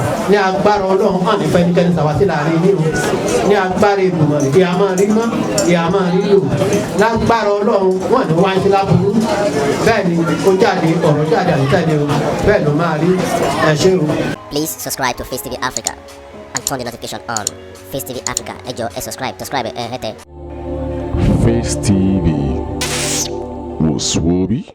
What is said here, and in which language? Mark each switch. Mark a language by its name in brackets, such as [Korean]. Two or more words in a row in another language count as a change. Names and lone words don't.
[Yoruba] Ní agbára Ọlọ́run, wọn ní fẹ́nikẹ́ni ṣàwátì láàrin yín o. Ní agbára Èdùmàrè, ìyá máa rí mọ́, ìyá máa rí lò. Lágbára Ọlọ́run, wọn ní wá ń ṣe láburú. Bẹ́ẹ̀ ni, ó jáde, ọ̀rọ̀ jáde, àti jáde o. Bẹ́ẹ̀ ló máa rí. Ẹ ṣé o. [English] Please subscribe to Face T V Africa and turn the notification on. Face T V Africa, [Yoruba] ẹ jọ̀ọ́, ẹ subscribe, subscribe, ẹ hẹ́tẹ̀. Face T V, wò sùn orí.